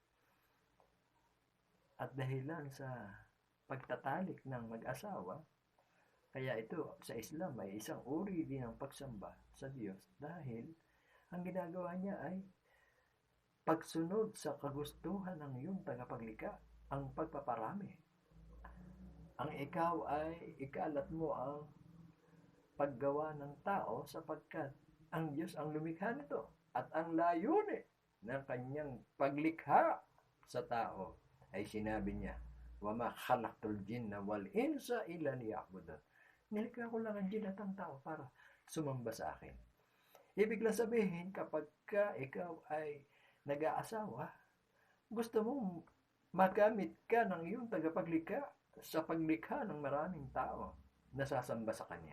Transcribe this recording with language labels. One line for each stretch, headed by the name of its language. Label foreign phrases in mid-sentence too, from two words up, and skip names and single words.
Filipino: At dahilan sa pagtatalik ng mag-asawa, kaya ito sa Islam ay isang uri din ng pagsamba sa Diyos dahil ang ginagawa niya ay pagsunod sa kagustuhan ng iyong tagapaglikha, ang pagpaparami. Ang ikaw ay ikalat mo ang paggawa ng tao sapagkat ang Diyos ang lumikha nito at ang layunin ng kanyang paglikha sa tao ay sinabi niya,
Arabic: "وما خلقت الجن والإنس إلا ليعبدون."
Filipino: Nilikha ko lang ang jinn at ang tao para sumamba sa akin. Ibig lang sabihin, kapag ikaw ay nag-aasawa, gusto mong magamit ka ng iyong tagapaglikha sa paglikha ng maraming tao na sasamba sa kanya.